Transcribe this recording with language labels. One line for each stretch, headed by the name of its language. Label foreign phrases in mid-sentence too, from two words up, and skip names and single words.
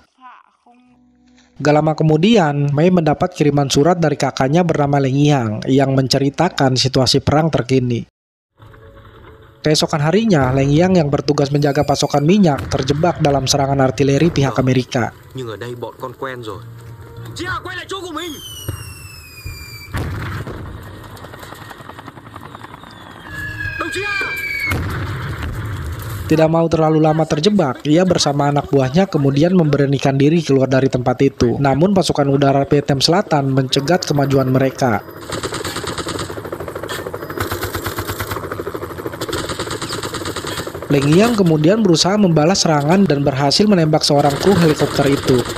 Indonesian: Gak lama kemudian, Mei mendapat kiriman surat dari kakaknya bernama Leng Yang yang menceritakan situasi perang terkini. Keesokan harinya, Leng Yang yang bertugas menjaga pasokan minyak terjebak dalam serangan artileri pihak Amerika.
Vietnamese: Nhưng ở đây bọn con quen rồi. Chia quay lại chỗ của mình. Đồng chí A.
Indonesian: Tidak mau terlalu lama terjebak, ia bersama anak buahnya kemudian memberanikan diri keluar dari tempat itu. Namun pasukan udara Vietnam Selatan mencegat kemajuan mereka. Leng Yang kemudian berusaha membalas serangan dan berhasil menembak seorang kru helikopter itu.